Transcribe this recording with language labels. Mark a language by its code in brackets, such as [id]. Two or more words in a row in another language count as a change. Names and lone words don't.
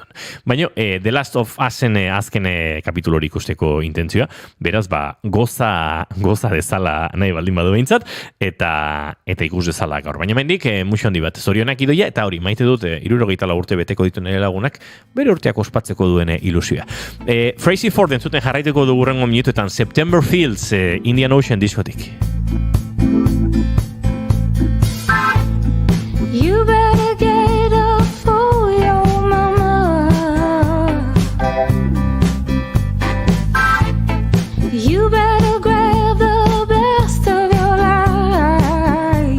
[eu] Baina, The Last of Usen azken kapitulo hori ikusteko intentzioa, beraz, goza dezala nahi baldin badu behintzat, eta ikus dezala gaur. Baina mendik, muxo handi bat, zorionak idoia, eta hori, maite dut, 64 urte beteko ditu nire lagunak, bere urteak ospatzeko duen ilusioa. Crazy for the entzuten jarraituko dugu rengo minutuetan, September Fields, Indian Ocean diskotik. [en] You better get up for your mama. You better grab the best of your life.